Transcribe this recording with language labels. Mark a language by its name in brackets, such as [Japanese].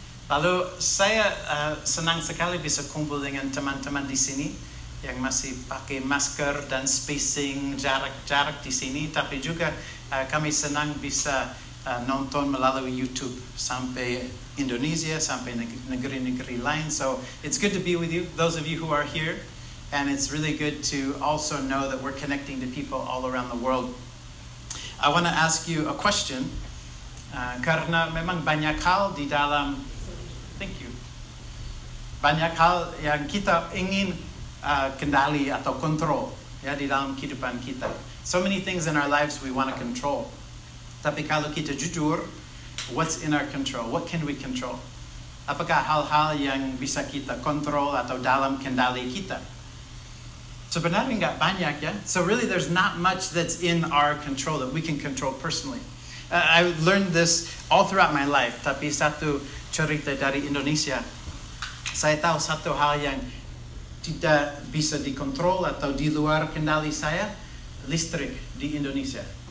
[Indonesian] Lalu saya senang sekali bisa kumpul dengan teman-teman di sini yang masih pakai masker dan spacing jarak di sini, tapi juga kami senang bisa nonton melalui YouTube sampai Indonesia, sampai negeri-negeri lain. [English] So it's good to be with you, those of you who are here, and it's really good to also know that we're connecting to people all around the world. I want to ask you a question, [Indonesian] karena memang banyak hal di dalam, [English] thank you, [Indonesian] banyak hal yang kita ingin kendali atau kontrol ya di dalam kehidupan kita. [English] So many things in our lives we want to control. [Indonesian] Tapi kalau kita jujur, [English] what's in our control? What can we control? [Indonesian] Apakah hal-hal yang bisa kita kontrol atau dalam kendali kita? Sebenarnya nggak banyak ya. [English] So really there's not much that's in our control that we can control personally. I learned this all throughout my life. [Indonesian] Tapi satu cerita dari Indonesia, saya tahu satu hal yang tidak bisa dikontrol atau di luar kendali saya, listrik di Indonesia.